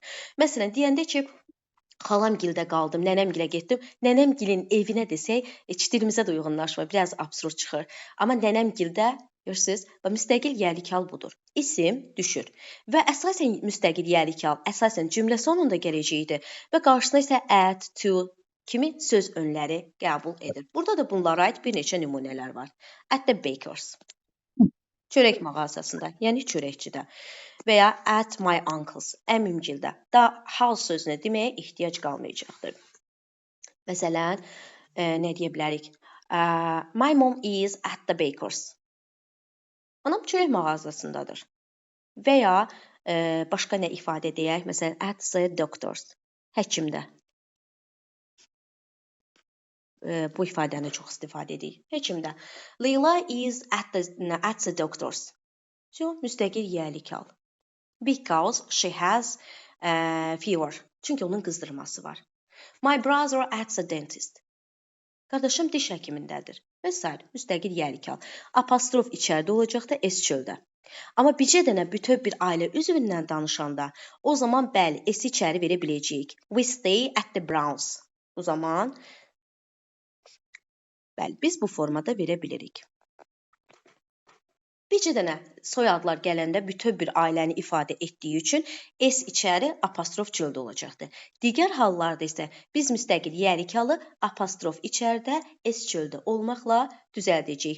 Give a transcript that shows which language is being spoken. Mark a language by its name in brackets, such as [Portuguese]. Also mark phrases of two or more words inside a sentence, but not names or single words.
[Azerbaijani] Məsələn, deyəndə ki, xalamgildə qaldım, nənəmgilə getdim. Nənəmgilin evinə desək, heç dilimizə də uyğunlaşmır, biraz absurd çıxır. Amma nənəmgildə görürsüz, və müstəqil yəlik hal budur. İsim düşür və əsasən müstəqil yəlik hal əsasən cümlə sonunda gələcəkdir və qarşısına isə at, to kimi söz önləri qəbul edir. Burada da bunlara aid bir neçə nümunələr var. [English] At the baker's, [Azerbaijani] çörək mağazasında, yəni çörəkçidə və ya [English] at my uncle's, [Azerbaijani] əmimgildə. Da house sözünü deməyə ehtiyac qalmayacaqdır. Məsələn, nə deyə bilərik? [English] My mom is at the baker's. [Azerbaijani] Anam çörək mağazasındadır. Və ya başqa nə ifadə deyək? Məsələn, [English] at the doctor's, [Azerbaijani] həkimdə. Bu ifadəni çox istifadə edirik. [English] Həkimdə. Leyla is at the doctor's. [Azerbaijani] Müstəqil yəlik hal. [English] Because she has fever. [Azerbaijani] Çünki onun qızdırması var. [English] My brother at the dentist. [Azerbaijani] Qardaşım diş həkimindədir. Və s. müstəqil yəlik hal. Apostrof içəridə olacaqda, S çöldə. Amma bircə dənə bütöv bir ailə üzvündən danışanda, o zaman bəli, S içəri verə biləcəyik. [English] We stay at the Browns. [Azerbaijani] O zaman bəli, biz bu formada verə bilirik. Bircə dənə soyadlar gələndə bütöv bir ailəni ifadə etdiyi üçün S içəri, apostrof çöldə olacaqdır. Digər hallarda isə biz müstəqil yəlik halı apostrof içəridə, S çöldə olmaqla düzəldəcəyik.